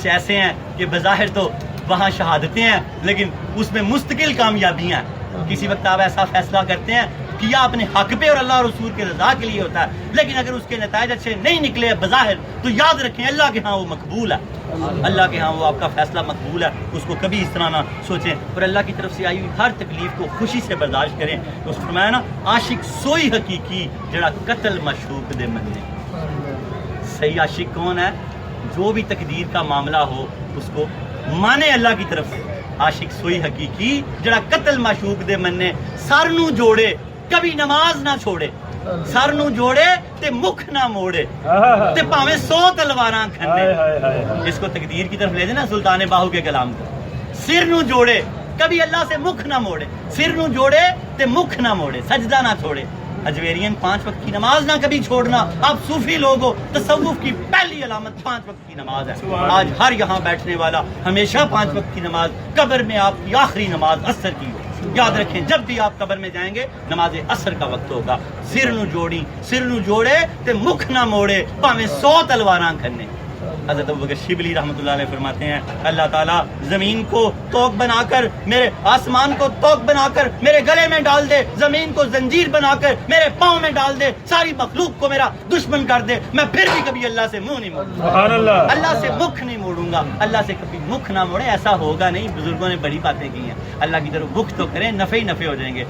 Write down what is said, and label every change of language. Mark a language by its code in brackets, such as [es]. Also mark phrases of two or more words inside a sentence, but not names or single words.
[ur] ایسے ہیں کہ بظاہر تو وہاں شہادتیں ہیں لیکن اس میں مستقل کامیابیاں ہیں، کسی وقت آپ ایسا فیصلہ کرتے ہیں کیا اپنے حق پہ اور اللہ اور رسول کے رضا کے لیے ہوتا ہے، لیکن اگر اس کے نتائج اچھے نہیں نکلے بظاہر تو یاد رکھیں اللہ کے ہاں وہ مقبول ہے، اللہ کے ہاں وہ آپ کا فیصلہ مقبول ہے، اس کو کبھی اس طرح نہ سوچیں، اور اللہ کی طرف سے آئی ہوئی ہر تکلیف کو خوشی سے برداشت کریں، تو اس فرمایا نا [pa] عاشق سوئی حقیقی جڑا قتل مشوق دے مننے، [ur] صحیح عاشق کون ہے، جو بھی تقدیر کا معاملہ ہو اس کو مانے اللہ کی طرف سے، [pa] عاشق سوئی حقیقی جڑا قتل مشوق دے مننے، سر نو جوڑے کبھی نماز نہ چھوڑے، سر نو جوڑے تے مکھ نہ موڑے تے پاویں 100 تلواراں کھنے، [ur] اس کو تقدیر کی طرف لے دے نا سلطان باہو کے کلام کو، [pa] سر نو جوڑے [ur] کبھی اللہ سے مکھ نہ موڑے، [pa] سر نو جوڑے تے مکھ نہ موڑے، سجدہ نہ چھوڑے، [ur] اجویرین 5 وقت کی نماز نہ کبھی چھوڑنا، آپ صوفی لوگ ہو، تصوف کی پہلی علامت 5 وقت کی نماز ہے، آج ہر یہاں بیٹھنے والا ہمیشہ 5 وقت کی نماز، قبر میں آپ کی آخری نماز عصر کی ہو، یاد رکھیں جب بھی آپ قبر میں جائیں گے نماز عصر کا وقت ہوگا، [pa] سر نو جوڑی، سر نو جوڑے تے مکھ نہ موڑے پاویں 100 تلواراں کھنے، [ur] حضرت ابوبکر شبلی [ar] رحمۃ اللہ علیہ [ur] فرماتے ہیں اللہ تعالیٰ زمین کو توق بنا کر، میرے آسمان کو توق بنا کر میرے گلے میں ڈال دے، زمین کو زنجیر بنا کر میرے پاؤں میں ڈال دے، ساری مخلوق کو میرا دشمن کر دے، میں پھر بھی کبھی اللہ سے منہ نہیں موڑوں گا، اللہ سے مکھ نہیں موڑوں گا، اللہ سے کبھی مکھ نہ موڑے، ایسا ہوگا نہیں، بزرگوں نے بڑی باتیں کی ہیں، اللہ کی طرف رخ تو کریں، نفع ہی نفع ہو جائیں گے۔